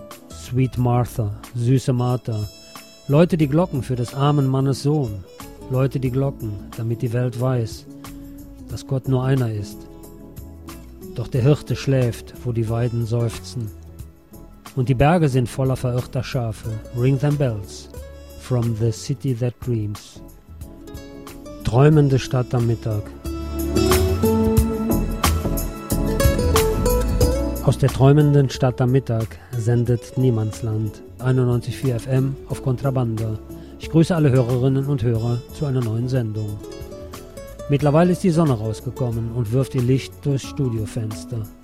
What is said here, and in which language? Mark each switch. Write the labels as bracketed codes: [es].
[en] Sweet Martha, [de] süße Martha. Läute die Glocken für des armen Mannes Sohn. Läute die Glocken, damit die Welt weiß, dass Gott nur einer ist. Doch der Hirte schläft, wo die Weiden seufzen. Und die Berge sind voller verirrter Schafe. [en] Ring them bells from the city that dreams. [de] Träumende Stadt am Mittag. Aus der träumenden Stadt am Mittag sendet Niemandsland 91.4 FM auf Kontrabanda. Ich grüße alle Hörerinnen und Hörer zu einer neuen Sendung. Mittlerweile ist die Sonne rausgekommen und wirft ihr Licht durchs Studiofenster.